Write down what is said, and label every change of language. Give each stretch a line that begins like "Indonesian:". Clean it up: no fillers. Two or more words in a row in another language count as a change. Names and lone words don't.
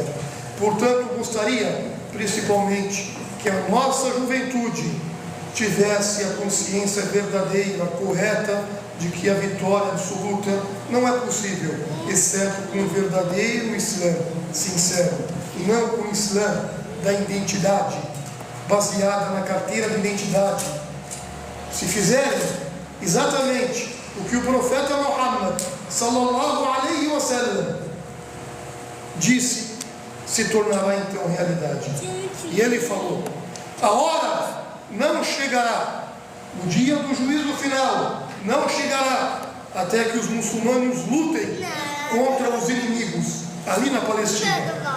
Portuguese: Portanto, gostaria, principalmente, que a nossa juventude tivesse a consciência verdadeira, correta, de que a vitória absoluta não é possível, exceto com o verdadeiro Islã sincero, e não com o Islã da identidade, baseada na carteira de identidade. Se fizerem exatamente o que o profeta Muhammad
Arabic: صلى الله عليه وسلم
Portuguese: disse, se tornará então realidade. E ele falou: a hora não chegará, o dia do juízo final não chegará, até que os muçulmanos lutem contra os inimigos ali na Palestina.